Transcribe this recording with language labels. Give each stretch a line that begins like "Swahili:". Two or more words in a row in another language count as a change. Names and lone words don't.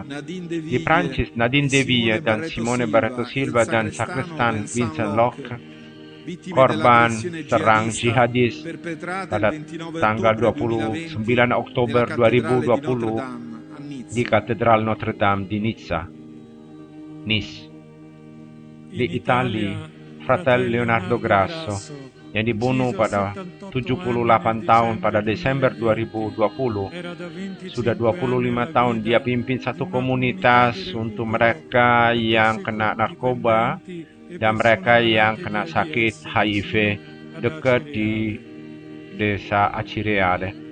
Indonesian: Di Prancis, Nadine Deville dan Simone Barreto Silva dan sakristan Vincent Locke, korban serang jihadis pada tanggal 29 Oktober 2020 di Katedral Notre Dame di Nice. Di Italia, Fratello Leonardo Grasso yang dibunuh pada 78 tahun pada Desember 2020. Sudah 25 tahun dia pimpin satu komunitas untuk mereka yang kena narkoba dan mereka yang kena sakit HIV dekat di desa Acireale.